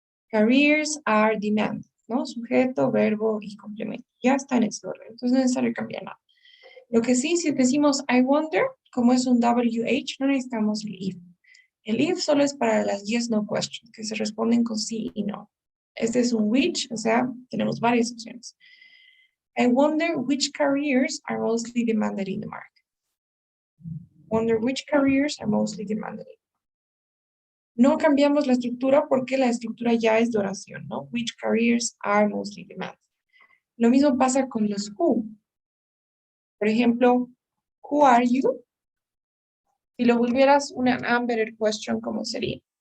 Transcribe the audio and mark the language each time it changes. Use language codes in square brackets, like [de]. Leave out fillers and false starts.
[en] Careers are demand, [es] ¿no? Sujeto, verbo y complemento. Ya está en ese orden, entonces no es necesario cambiar nada. Lo que sí, si decimos [en] I wonder, [es] como es un WH, no necesitamos el if. El if solo es para las yes, no questions, que se responden con sí y no. Este es un which, o sea, tenemos varias opciones. [en] I wonder which careers are mostly demanded in the market. Wonder which careers are mostly demanded. [es] No cambiamos la estructura porque la estructura ya es de oración, ¿no? [en] Which careers are mostly demanded. [es] Lo mismo pasa con los who. Por ejemplo, [en] who are you? [es] Si lo volvieras una unvetted question, ¿cómo sería?